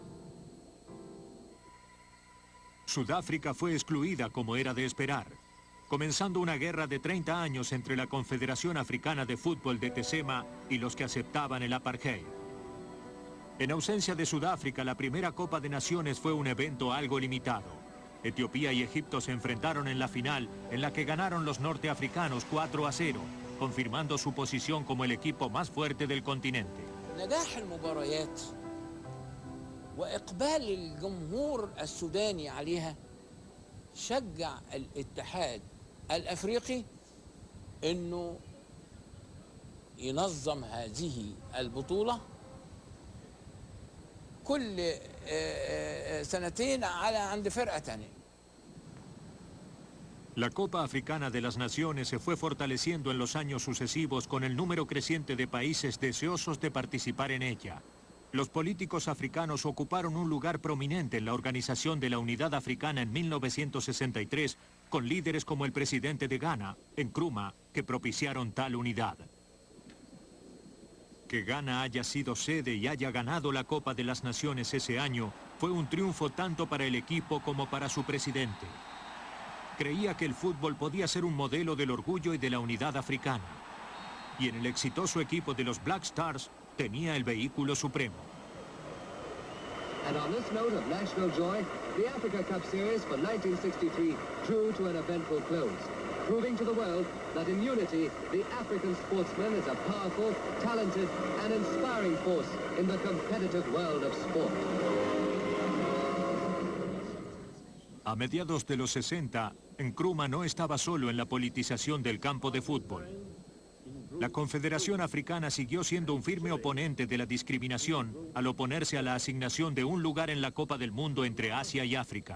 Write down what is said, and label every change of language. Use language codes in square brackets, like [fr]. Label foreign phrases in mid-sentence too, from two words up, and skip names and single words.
[es] Sudáfrica fue excluida como era de esperar, comenzando una guerra de 30 años entre la Confederación Africana de Fútbol de Tesema y los que aceptaban el apartheid. En ausencia de Sudáfrica, la primera Copa de Naciones fue un evento algo limitado. Etiopía y Egipto se enfrentaron en la final, en la que ganaron los norteafricanos 4-0, confirmando su posición como el equipo más fuerte del continente. [ar] نجاح المباريات وإقبال الجمهور السوداني عليها شجع الاتحاد الأفريقي إنه ينظم هذه البطولة كل سنتين عند فرقة تانية. [es] La Copa Africana de las Naciones se fue fortaleciendo en los años sucesivos con el número creciente de países deseosos de participar en ella. Los políticos africanos ocuparon un lugar prominente en la organización de la Unidad Africana en 1963, con líderes como el presidente de Ghana, Nkrumah, que propiciaron tal unidad. Que Ghana haya sido sede y haya ganado la Copa de las Naciones ese año fue un triunfo tanto para el equipo como para su presidente. Creía que el fútbol podía ser un modelo del orgullo y de la unidad africana. Y en el exitoso equipo de los Black Stars tenía el vehículo supremo. [en] And on this note of national joy, the Africa Cup Series for 1963 drew to an eventful close, proving to the world that in unity, the African sportsman is a powerful, talented, and inspiring force in the competitive world of sport. [es] A mediados de los 60, Nkrumah no estaba solo en la politización del campo de fútbol. La Confederación Africana siguió siendo un firme oponente de la discriminación al oponerse a la asignación de un lugar en la Copa del Mundo entre Asia y África.